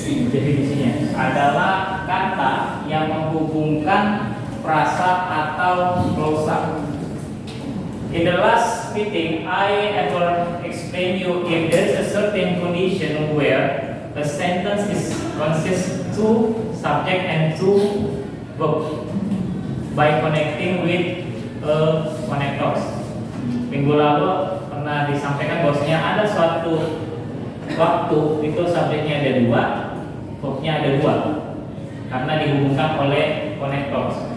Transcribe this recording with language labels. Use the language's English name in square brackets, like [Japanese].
[Indonesian] Definisinya adalah kata yang menghubungkan frasa atau glosa. [English] In the last meeting, I ever explained you if there is a certain condition where a sentence consists two subject and two verb by connecting with a connectors. [Indonesian] Minggu lalu pernah disampaikan bahwasanya ada suatu waktu itu subjeknya ada dua, verbnya ada dua, karena dihubungkan oleh connectors.